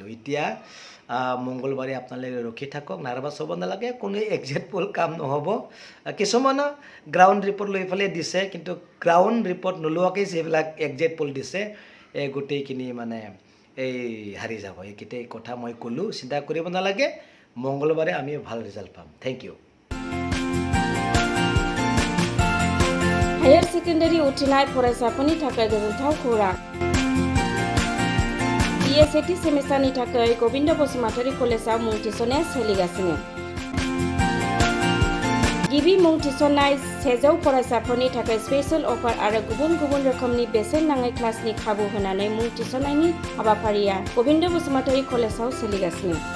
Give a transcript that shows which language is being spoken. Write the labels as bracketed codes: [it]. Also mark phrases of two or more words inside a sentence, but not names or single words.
[as] এতিয়া মঙ্গলবাৰে আপোনালোকে ৰখি থাকক, নাৰ্ভাছ হ'ব নালাগে, কোনো [en] exit poll [as] কাম নহ'ব। কিছুমানৰ [en] ground report [as] লৈ পেলাই দিছে, কিন্তু [en] ground report [as] নোলোৱাকৈ যিবিলাক [en] exit poll [as] দিছে গোটেইখিনি এই হাৰি যাব। এইকেইটাই কথা মই ক'লোঁ, চিন্তা কৰিব নালাগে। মঙ্গলবাৰে আমি ভাল ৰিজাল্ট পাম। [en] thank you. higher secondary [brx] उथ्रिनाय फरायसाफोरनि थाखाय गोजोनथाव खौरां। BA सेमिस्टारनि थाखाय गबिन्द बसुमतारी कलेजाव मुं थिसननाया सोलिगासिनो। गिबि मुं थिसननाय 100 फरायसाफोरनि थाखाय [en] special offer [brx] आरो गुबुन गुबुन रोखोमनि बेसेन नाङै क्लासनि खाबु होनानै मुं थिसननायनि हाबाफारिया गबिन्द बसुमतारी कलेजाव सोलिगासिनो।